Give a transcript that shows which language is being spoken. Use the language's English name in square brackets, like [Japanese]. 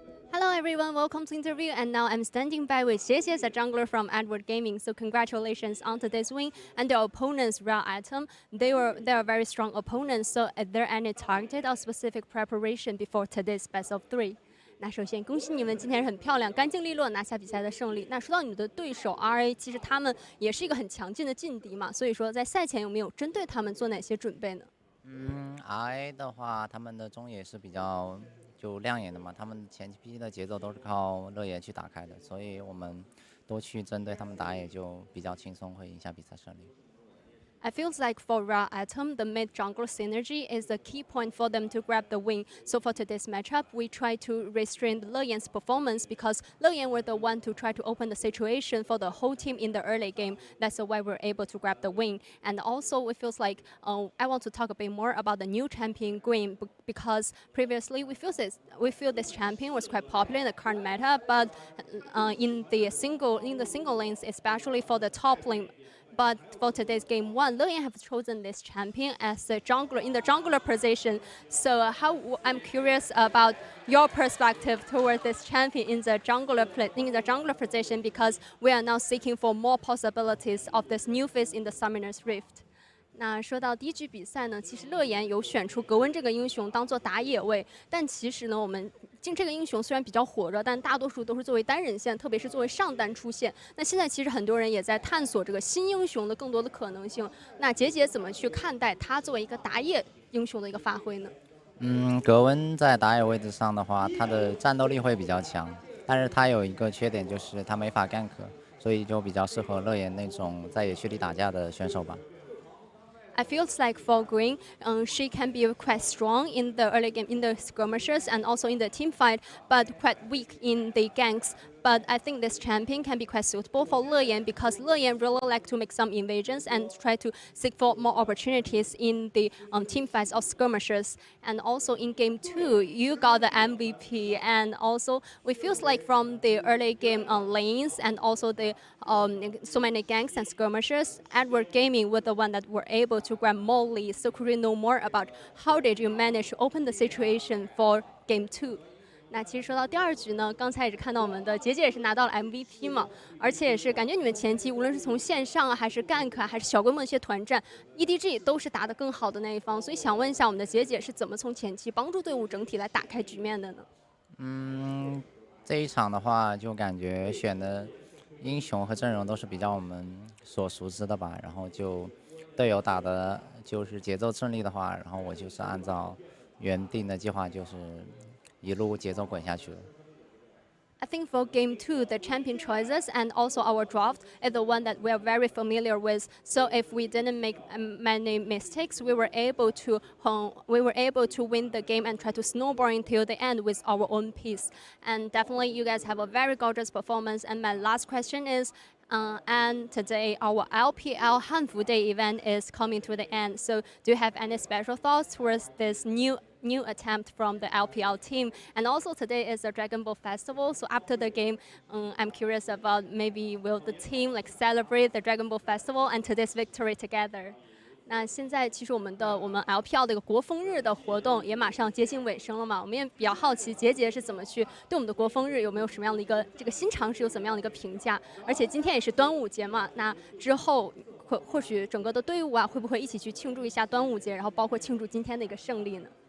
[English] Hello everyone, welcome to the interview, and now I'm standing by with JJ, a jungler from Edward Gaming. So congratulations on today's win. And their opponents, Real Atom, they are very strong opponents. So is there any targeted or specific preparation before today's best of 3? [Chinese] 那首先恭喜你们今天很漂亮、干净利落拿下比赛的胜利。那说到你们的对手 RA， 其实他们也是一个很强劲的劲敌嘛，所以说在赛前有没有针对他们做哪些准备呢？RA 的话，他们的中野是比较就亮眼的嘛，他们前期的节奏都是靠热野去打开的，所以我们多去针对他们打野就比较轻松，会赢下比赛胜利。 [English] I feels like for Real Atom, the mid-jungle synergy is the key point for them to grab the win. So for today's matchup, we try to restrain Leyan's performance because Leyan were the one to try to open the situation for the whole team in the early game. That's why we're able to grab the win. And also, it feels like I want to talk a bit more about the new champion Green because previously we feel this champion was quite popular in the current meta, but in the single lanes, especially for the top lane. But for today's game 1, Leyan have chosen this champion as a jungler in the jungler position. So I'm curious about your perspective toward this champion in the jungler position because we are now seeking for more possibilities of this new phase in the Summoner's Rift. [Chinese] 那说到第一局比赛呢，其实乐言有选出格温这个英雄当做打野位，但其实呢，我们这个英雄虽然比较火热，但大多数都是作为单人线，特别是作为上单出现。那现在其实很多人也在探索这个新英雄的更多的可能性。那杰杰怎么去看待他作为一个打野英雄的一个发挥呢？格温在打野位置上的话，他的战斗力会比较强，但是他有一个缺点就是他没法gank。所以就比较适合乐言那种在野区里打架的选手吧。 [English] I feels like for Green, she can be quite strong in the early game, in the skirmishes, and also in the team fight, but quite weak in the ganks. But I think this champion can be quite suitable for Leyan because Leyan really like to make some invasions and try to seek for more opportunities in the team fights or skirmishes. And also in game 2, you got the MVP, and also we feels like from the early game lanes and also the so many ganks and skirmishes, Edward Gaming were the one that were able to grab more leads. So could you know more about how did you manage to open the situation for game 2? [Chinese] 那其实说到第二局呢，刚才也是看到我们的杰杰也是拿到了 MVP 嘛，而且也是感觉你们前期无论是从线上啊，还是 gank 啊，还是小规模的一些团战 ，EDG 都是打得更好的那一方，所以想问一下我们的杰姐是怎么从前期帮助队伍整体来打开局面的呢？这一场的话，就感觉选的英雄和阵容都是比较我们所熟知的吧，然后就队友打的就是节奏顺利的话，然后我就是按照原定的计划，就是一路节奏滚下去了。 [English] I think for game 2, the champion choices and also our draft is the one that we are very familiar with. So if we didn't make many mistakes, we were able to win the game and try to snowball until the end with our own piece. And definitely, you guys have a very gorgeous performance. And my last question is. And today our LPL Hanfu Day event is coming to the end. So do you have any special thoughts towards this new attempt from the LPL team? And also today is the Dragon Ball Festival. So after the game, I'm curious about maybe will the team like celebrate the Dragon Ball Festival and today's victory together? [Chinese] 那现在其实我们 LPL 的一个国风日的活动也马上接近尾声了嘛，我们也比较好奇杰杰是怎么去对我们的国风日有没有什么样的一个这个新尝试，有怎么样的一个评价？而且今天也是端午节嘛，那之后或许整个的队伍啊会不会一起去庆祝一下端午节，然后包括庆祝今天的一个胜利呢？